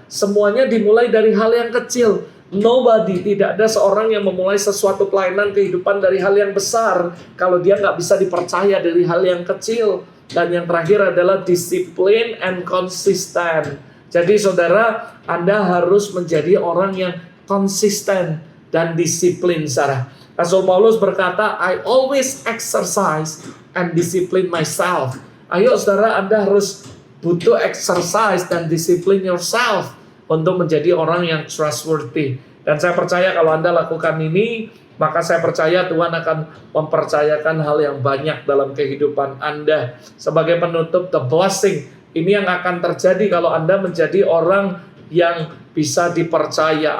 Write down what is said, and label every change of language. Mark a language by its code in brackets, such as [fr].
[id] Semuanya dimulai dari hal yang kecil. Tidak ada seorang yang memulai sesuatu pelayanan kehidupan dari hal yang besar kalau dia nggak bisa dipercaya dari hal yang kecil. Dan yang terakhir adalah disiplin and konsisten. Jadi saudara, Anda harus menjadi orang yang konsisten dan disiplin, saudara. Rasul Paulus berkata, [en] I always exercise and discipline myself. [id] Ayo saudara, Anda harus butuh exercise dan disiplin yourself untuk menjadi orang yang trustworthy. Dan saya percaya kalau Anda lakukan ini, maka saya percaya Tuhan akan mempercayakan hal yang banyak dalam kehidupan Anda. Sebagai penutup, the blessing ini yang akan terjadi kalau Anda menjadi orang yang bisa dipercaya.